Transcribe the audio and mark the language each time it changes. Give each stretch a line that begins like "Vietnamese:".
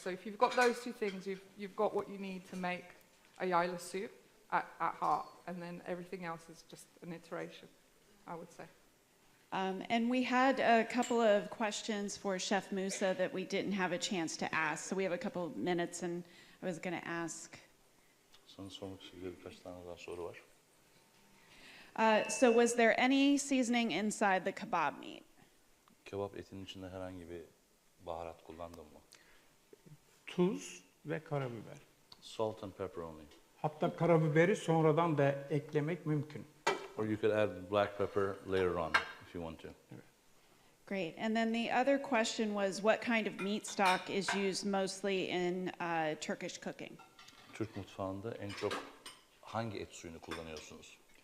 English: So if you've got those two things, you've got what you need to make a yayla soup at heart, and then everything else is just an iteration, I would say. And we had a couple of questions for Chef Musa that we didn't have a chance to ask. So we have a couple of minutes, and I was going to ask.
Turkish: Sana sormak istediğim birkaç tane daha soru var.
English: So was there any seasoning inside the kebab meat?
Turkish: Kebap etinin içinde herhangi bir baharat kullandın mı? Tuz ve karabiber.
English: Salt and pepper only.
Turkish: Hatta karabiberi sonradan da eklemek mümkün.
English: Or you could add black pepper later on if you want to. Great. And then the other question was, what kind of meat stock is used mostly in Turkish cooking?
Turkish: Türk mutfağında en çok hangi et suyunu kullanıyorsunuz?